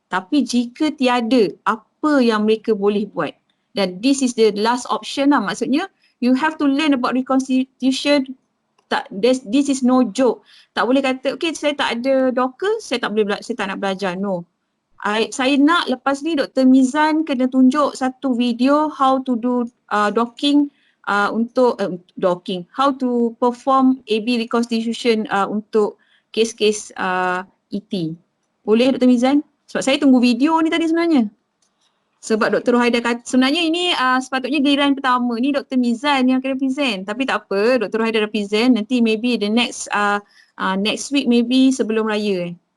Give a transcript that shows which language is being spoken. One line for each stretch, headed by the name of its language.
Malay: Tapi jika tiada, apa yang mereka boleh buat? Dan
English: this is the last option
Malay: lah, maksudnya
English: you have to learn about reconstitution. This is no joke.
Malay: Tak boleh kata, okay saya tak ada doktor, saya tak nak belajar.
English: No.
Malay: Saya nak lepas ni Dr. Mizan kena tunjuk satu video
English: how to do docking
Malay: untuk docking.
English: How to perform AB reconstitution
Malay: untuk kes-kes
English: ET.
Malay: Boleh
English: Dr. Mizan?
Malay: Sebab saya tunggu video ni tadi sebenarnya. Sebab Dr. Rohaida kata, sebenarnya ini sepatutnya giliran pertama ni Dr. Mizan yang kena present. Tapi tak apa, Dr. Rohaida dah present. Nanti
English: maybe the next week maybe
Malay: sebelum raya.